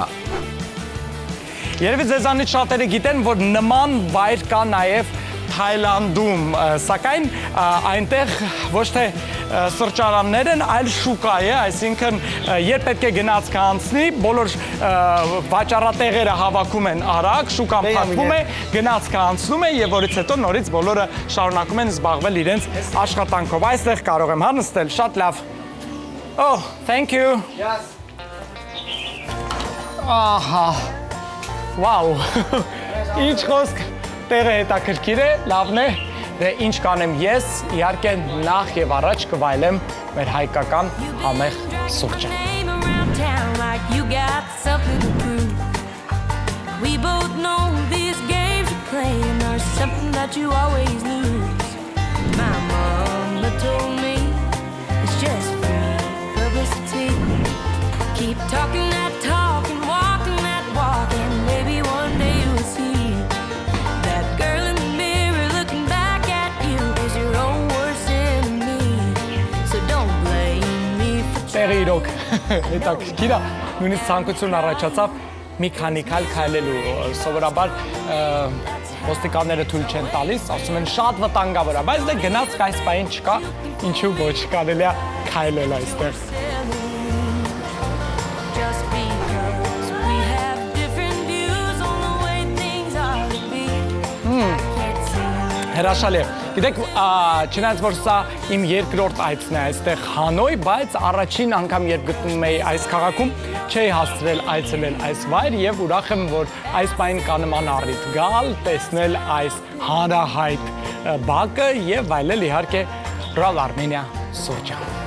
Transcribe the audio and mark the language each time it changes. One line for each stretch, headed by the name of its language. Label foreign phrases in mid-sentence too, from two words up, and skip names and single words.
Armenian: Երևի ձեզանից շատերը գիտեն, որ նման վայր կա նաև Թայլանդում, սակայն այնտեղ ոչ թե սրճարաններ են, այլ շուկա է, այսինքն երբ պետք է գնացք անցնի, բոլոր վաճառատեղերը հավաքում են արագ, շուկան փակվում է, գնացքը անցնում է եւ որից հետո նորից բոլորը շարունակում են զբաղվել իրենց աշխատանքով։ Այստեղ կարող եմ նստել, շատ լավ։
English: Oh, thank you. Yes.
Armenian: Ահա։ Wow. Ինչ խոսք, տեղը հետաքրքիր է, լավն է, դե ինչ կանեմ ես, իհարկե նախ եւ առաջ կվայելեմ մեր հայկական համեղ սուրճը։
English: We both know these games you play and there's something that you always lose. My mama told me it's just free publicity. Keep talking that talk and walking that walk and maybe one day you'll see that girl in the mirror looking back at you is your own worst enemy. So don't blame me for trying.
Armenian: Իրոք, հետաքրքիր է, նույնիսկ ցանկություն առաջացավ մի քանի քայլելու, սովորաբար ոստիկանները թույլ չեն տալիս, ասում են շատ վտանգավոր է, բայց դե գնացք այս պահին չկա, ինչու ոչ, կարելի է քայլել այստեղ։ Հրաշալի է։ Գիտեք, չնայած որ սա իմ երկրորդ այցն է այստեղ Հանոյ, բայց առաջին անգամ երբ գտնում էի այս քաղաքում, չէի հասցրել այցելել այս վայր եւ ուրախ եմ, որ այս պայն կանման առիթ գալ, տեսնել այս հանրահայտ բակը եւ վայելել իհարկե Royal Armenia սուրճը։